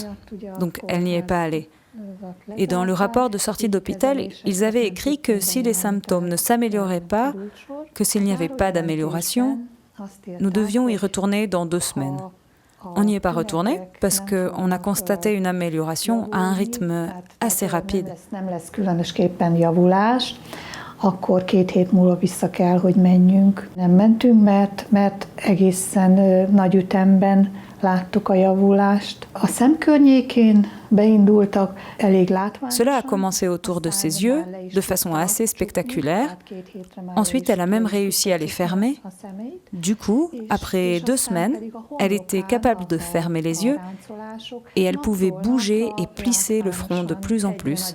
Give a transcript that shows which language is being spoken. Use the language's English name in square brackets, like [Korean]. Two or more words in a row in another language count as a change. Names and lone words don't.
[French] Donc elle n'y est pas allée. Et dans le rapport de sortie d'hôpital, ils avaient écrit que si les symptômes ne s'amélioraient pas, que s'il n'y avait pas d'amélioration, nous devions y retourner dans 2 semaines. On n'y est pas retourné parce qu'on a constaté une amélioration à un rythme assez rapide. [Hungarian] Akkor 2 hét múlva vissza kell, hogy menjünk. Nem mentünk, mert egészen nagy ütemben láttuk a javulást. A szem környékén beindultak elég látványosan. [French] Cela a commencé autour de ses yeux, de façon assez spectaculaire. Ensuite, elle a même réussi à les fermer. Du coup, après 2 semaines, elle était capable de fermer les yeux et elle pouvait bouger et plisser le front de plus en plus.